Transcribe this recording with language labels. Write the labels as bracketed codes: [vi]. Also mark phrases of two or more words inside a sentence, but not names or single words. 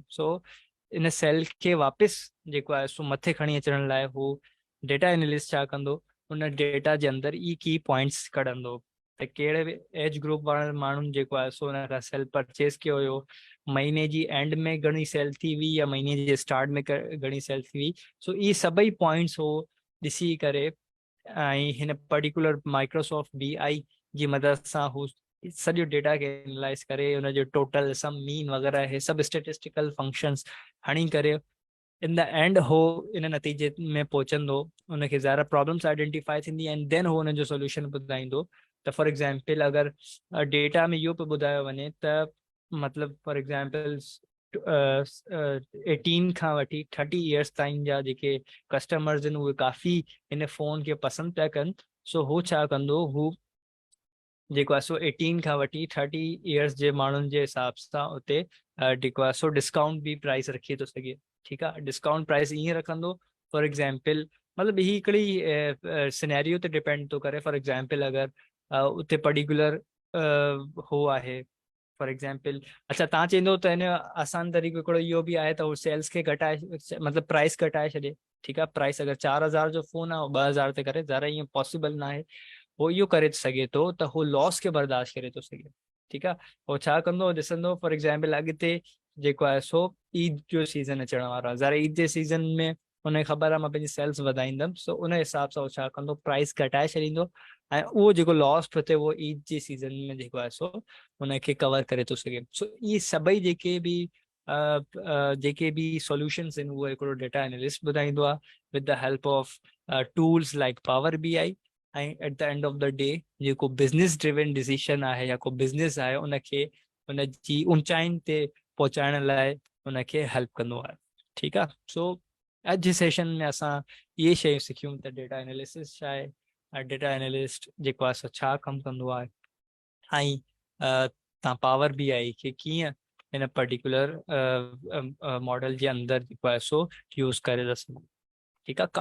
[sd] सो इन सेल खे वापसि जेको आहे सो मथे खणी अचण लाइ हू [en] data analyst [sd] छा कंदो, हुन डेटा जे अंदरि ई [en] key points [sd] कढंदो त कहिड़े [en] age group [sd] वारनि माण्हुनि जेको आहे सो हुन खां [en] sale purchase [sd] कयो हुयो, महीने जी एंड में घणी सेल थी हुई या महीने जे स्टार्ट में घणी सेल थी हुई। सो इहे सभई पॉइंट्स हो ॾिसी करे ऐं हिन पर्टिकुलर माइक्रोसॉफ्ट BI जी मदद सां हू सॼो डेटा खे एनालाइज़ करे हुनजो [en] total sum mean [sd] वग़ैरह हे सभु [en] statistical functions [sd] हणी करे [en] in the end [sd] हो इन नतीजे में पहुचंदो, उनखे ज़्यादा [en] problems identify [sd] थींदी [en] and then [sd] हो हुनजो सोल्यूशन ॿुधाईंदो। त [en] for example [sd] अगरि डेटा में इहो पियो ॿुधायो वञे त मतिलबु [en] for example [sd] 18 खां वठी 30 इयर्स ताईं जा जेके कस्टमर्स आहिनि उहे काफ़ी हिन फ़ोन खे पसंदि पिया कनि। सो हू छा कंदो, हू जेको आहे सो 18 खां वठी 30 इयर्स जे माण्हुनि जे हिसाब सां उते जेको आहे सो डिस्काउंट बि प्राइस रखी थो सघे, ठीकु आहे। [en] discount price [sd] ईअं रखंदो, [en] for example [sd] मतिलबु ही हिकिड़ी सिनेरियो ते डिपेंड थो करे। [en] for example [sd] अगरि उते पर्टिकुलर हो आहे, [en] for example [sd] अच्छा तव्हां चवंदो त हिन जो आसान तरीक़ो हिकिड़ो इहो बि आहे त उहो सेल्स खे घटाए, मतिलबु प्राइस घटाए छॾे, ठीकु आहे। प्राइस अगरि 4000 जो फ़ोन आहे 2000 ते करे, ज़्यादा ईअं पॉसिबल न आहे। हो इहो करे सघे थो त हो लॉस खे बर्दाश्त करे थो सघे, ठीकु आहे। हो छा कंदो, ॾिसंदो [en] for example [sd] अॻिते जेको आहे सो ईद जो सीज़न अचण वारो आहे, ज़रा ईद जे सीज़न में हुनखे ख़बर आहे मां पंहिंजी सेल्स वधाईंदमि। सो उन हिसाब सां उहो छा कंदो, प्राइस घटाए छॾींदो ऐं उहो जेको लॉस पियो थिए उहो ईद जे सीज़न में जेको आहे सो हुनखे कवर करे थो सघे। सो इहे सभई जेके बि सॉल्यूशंस आहिनि उहे हिकिड़ो [en] data analyst [sd] ॿुधाईंदो आहे [en] with the help of tools like Power BI. [sd] ऐं [en] at the end of the day [sd] जेको [en] business driven decision [sd] आहे या को बिज़नेस आहे उनखे उनजी ऊंचाइनि ते पहुचाइण लाइ उनखे हेल्प कंदो आहे, ठीकु आहे। सो अॼु जे सेशन में असां इहे शयूं सिखियूं त [en] data analysis [sd] छा आहे, [en] data analyst [sd] जेको आहे सो छा कमु कंदो आहे, ऐं तव्हां पावर BI खे कीअं हिन [en] particular model [sd] जे अंदरि जेको आहे सो यूज़ करे था सघो, ठीकु आहे।